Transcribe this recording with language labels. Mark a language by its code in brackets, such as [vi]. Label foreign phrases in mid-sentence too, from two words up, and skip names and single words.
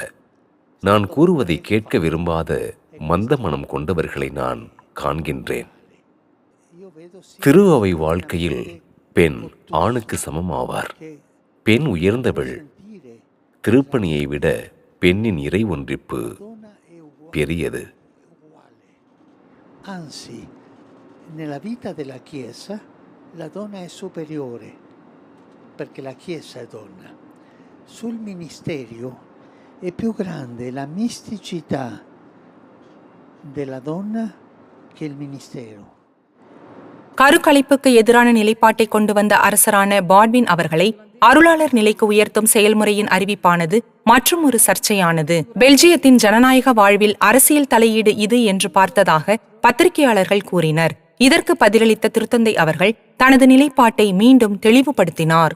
[ta] நான் கூறுவதை கேட்க விரும்பாத மந்த மனம் கொண்டவர்களை நான் காண்கின்றேன். திரு அவை வாழ்க்கையில் பெண் ஆணுக்கு சமமாவார். பெண் உயர்ந்தவள். திருப்பணியை விட பெண்ணின் இறை ஒன்றிப்பு பெரியது. [it] Anzi, nella vita della Chiesa la donna è superiore, perché la Chiesa è donna. Sul ministerio è più grande la misticità della donna che il ministero. [ta] கருக்கலைப்புக்கு எதிரான நிலைப்பாட்டை கொண்டு வந்த அரசரான பாட்வின் அவர்களை அருளாளர் நிலைக்கு உயர்த்தும் செயல்முறையின் அறிவிப்பானது மற்றும் ஒரு சர்ச்சையானது. பெல்ஜியத்தின் ஜனநாயக வாழ்வில் அரசியல் தலையீடு இது என்று பார்த்ததாக பத்திரிகையாளர்கள் கூறினர். இதற்கு பதிலளித்த திருத்தந்தை அவர்கள் தனது நிலைப்பாட்டை மீண்டும் தெளிவுபடுத்தினார்.